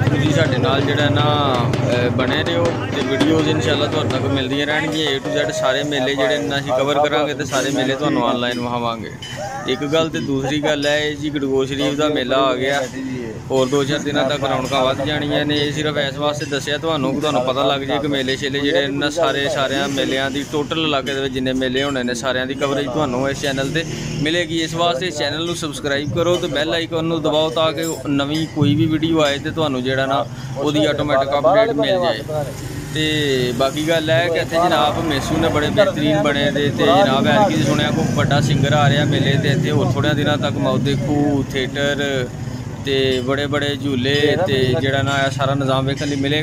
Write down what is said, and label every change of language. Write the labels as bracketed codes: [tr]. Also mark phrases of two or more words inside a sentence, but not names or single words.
[pa] ਤੁਸੀਂ ਸਾਡੇ ਨਾਲ ਜਿਹੜਾ ਨਾ ਬਣੇ ਰਹੋ ਤਾਂ ਵੀਡੀਓਜ਼ ਇੰਸ਼ਾਅੱਲ੍ਹਾ ਤੁਹਾਡੇ ਤੱਕ ਮਿਲਦੀਆਂ ਰਹਿਣਗੀਆਂ [en] A to Z [pa] ਸਾਰੇ ਮੇਲੇ ਜਿਹੜੇ ਨਾ ਅਸੀਂ ਕਵਰ ਕਰਾਂਗੇ ਤਾਂ ਸਾਰੇ ਮੇਲੇ ਤੁਹਾਨੂੰ ਔਨਲਾਈਨ ਵਿਖਾਵਾਂਗੇ। ਇੱਕ ਗੱਲ ਤਾਂ ਦੂਸਰੀ ਗੱਲ ਹੈ ਜੀ ਗੜਗੋਲ ਸ਼ਰੀਫ਼ ਕਾ ਮੇਲਾ ਆ ਗਿਆ ਔਰ 2-4 ਦਿਨਾਂ ਤੱਕ ਰੌਣਕਾਂ ਵਧ ਜਾਣੀਆਂ ਨੇ। ਸਿਰਫ਼ ਇਸ ਵਾਸਤੇ ਦੱਸਿਆ ਤੁਹਾਨੂੰ ਪਤਾ ਲੱਗ ਜਾਏ ਕਿ ਮੇਲੇ ਸ਼ੇਲੇ ਜਿਹੜੇ ਨਾ ਸਾਰੇ ਮੇਲਿਆਂ ਦੀ ਟੋਟਲ ਇਲਾਕੇ ਦੇ ਵਿੱਚ ਜਿੰਨੇ ਮੇਲੇ ਹੋਣੇ ਨੇ ਸਾਰਿਆਂ ਦੀ ਕਵਰੇਜ ਤੁਹਾਨੂੰ ਇਸ ਚੈਨਲ ਤੇ ਮਿਲੇਗੀ। ਇਸ ਵਾਸਤੇ ਇਸ ਚੈਨਲ ਨੂੰ ਸਬਸਕ੍ਰਾਈਬ ਕਰੋ ਤਾਂ [en] bell icon [pa] ਨੂੰ ਦਬਾਓ ਤਾਕਿ ਨਵੀਂ ਕੋਈ ਭੀ ਵੀਡੀਓ ਆਏ ਤਾਂ ਤੁਹਾਨੂੰ ਜਿਹੜਾ ਨਾ ਉਹਦੀ [en] automatic update [pa] ਮਿਲ ਜਾਏ। ਤਾਂ ਬਾਕੀ ਗੱਲ ਹੈ ਕਿ ਇੱਥੇ ਜਨਾਬ ਮੇਸੂ ਨੇ ਬੜੇ ਬਿਹਤਰੀਨ ਬਣੇ ਦੇ ਤੇ ਜਨਾਬ ਐਤਕੀ ਸੁਣਿਆ ਕੋਈ ਬੜਾ ਸਿੰਗਰ ਆ ਰਿਹਾ ਮੇਲੇ ਤੇ ਇੱਥੇ ਹੋਰ ਥੋੜ੍ਹੇ ਦਿਨਾਂ ਤੱਕ ਮੌਤ ਖੂਹ ਥੀਏਟਰ ਤੇ ਬੜੇ ਬੜੇ ਝੂਲੇ ਤੇ ਜਿਹੜਾ ਨਾ ਸਾਰਾ ਨਿਜ਼ਾਮ ਵੇਖਣ ਲਈ ਮਿਲੇਗਾ।